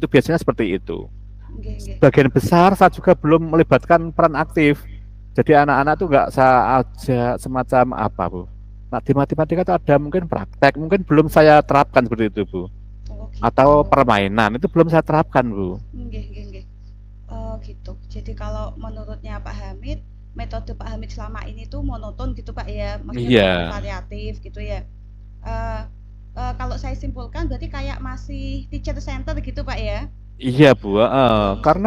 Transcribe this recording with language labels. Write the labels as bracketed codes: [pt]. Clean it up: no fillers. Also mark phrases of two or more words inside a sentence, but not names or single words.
[id] Biasanya seperti itu. [jv] Nggih nggih. [id] Sebagian besar saya juga belum melibatkan peran aktif. Jadi anak-anak tuh nggak saya ajak semacam apa Bu. Nah di matematika itu ada mungkin praktek, mungkin belum saya terapkan seperti itu Bu. Oh gitu. Atau permainan itu belum saya terapkan Bu. [jv] Nggih nggih nggih. [id] Oh gitu. Jadi kalau menurutnya Pak Hamid, metode Pak Hamid selama ini tuh monoton gitu Pak ya, maksudnya Iya, tidak bervariatif gitu ya. Eh Kalau saya simpulkan berarti kayak masih [en] teacher center [id] gitu Pak ya. iya Bu. Karena